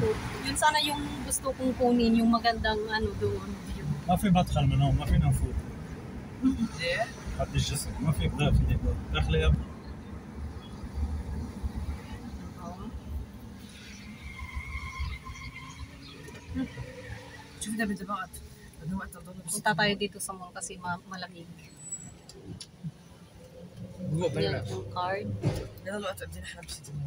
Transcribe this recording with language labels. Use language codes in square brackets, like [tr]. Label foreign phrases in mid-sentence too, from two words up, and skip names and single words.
[tl] Yun sana yung gusto kong kunin, yung magandang ano doon. [ar] ما في مدخل من هون، ما فينا نفوت. ليه؟ حد الجسر، ما في باب داخل يا شوف ده بدبعت انه وقت الظل. [tl] Punta tayo dito sa mall kasi malamig. Yan yung card. [ar] يلا الوقت بدنا نحن بسيتي مول.